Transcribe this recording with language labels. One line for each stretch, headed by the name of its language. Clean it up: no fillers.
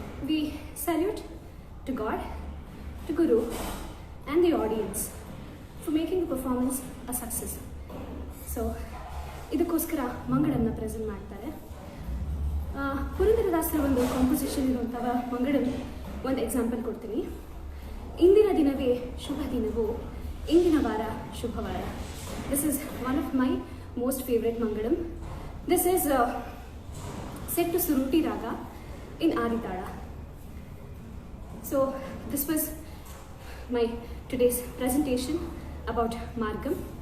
English: We salute to God, to Guru and the audience for making the performance a success.
Kannada: So ಇದಕ್ಕೋಸ್ಕರ ಮಂಗಳನ್ನ present ಮಾಡ್ತಾರೆ. ಪುರಂದರದಾಸರ ಒಂದು composition ಇರುವಂತಹ ಮಂಗಳಂ ಒಂದು ಎಕ್ಸಾಂಪಲ್ ಕೊಡ್ತೀನಿ. ಇಂದಿನ ದಿನವೇ ಶುಭ ದಿನವು, ಇಂದಿನ ವಾರ ಶುಭವಾರ.
English: This is one of my most favorite mangalam. This is set to Suruti Raga in Aritala. So this was my today's presentation about Margam.